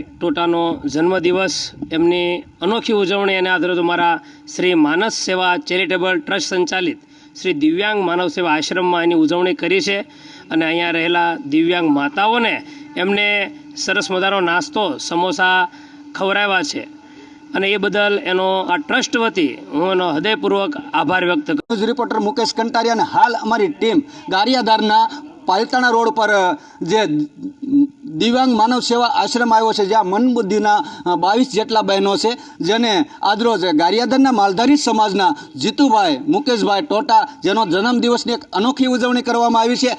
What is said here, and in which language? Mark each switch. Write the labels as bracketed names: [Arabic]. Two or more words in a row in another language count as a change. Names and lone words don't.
[Gujarati] ટોટાનો જન્મદિવસ એમની અનોખી ઉજવણી એના આધારે અમારા શ્રી માનસ સેવા [English] charitable trust [Gujarati] સંચાલિત શ્રી દિવ્યાંગ માનવ સેવા આશ્રમમાં એની ઉજવણી કરી છે। અને અહીંયા રહેલા દિવ્યાંગ માતાઓને એમને સરસ મજાનો નાસ્તો સમોસા ખવરાવ્યા છે અને એ બદલ એનો આ ટ્રસ્ટ વતી હું એનો હૃદયપૂર્વક આભાર વ્યક્ત કરું। [English] news reporter [Gujarati] મુકેશ કંટારિયા અને હાલ અમારી ટીમ ગારિયાધારના પાલતાણા રોડ પર જે દિવ્યાંગ માનવ સેવા આશ્રમ આવ્યો છે જ્યાં મનબુદ્ધિના 22 જેટલા બહેનો છે જેને આજરોજ ગારિયાધારના માલધારી સમાજના જીતુભાઈ મુકેશભાઈ ટોટા જેનો જન્મદિવસની એક અનોખી ઉજવણી કરવામાં આવી છે।